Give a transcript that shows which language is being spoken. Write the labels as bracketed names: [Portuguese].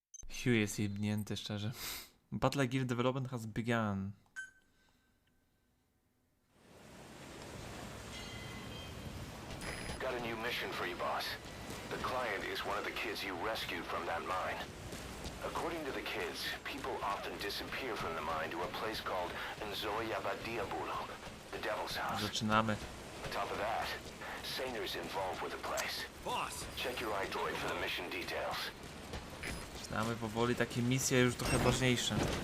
[Polish] Hugh jest jebnięty, szczerze. [English] Battle Gear development has begun. Got a new mission for you, boss. The client is one of the kids you rescued from that mine. According to the kids, people often disappear from the mine to a place called Nzoyabadiabulu, the Devil's House. [Polish] Zaczynamy. [English] On top of that, Saner's involved with the place. Boss! Check your iDroid for the mission details. [Polish] Zaczynamy powoli, takie misje już trochę ważniejsze.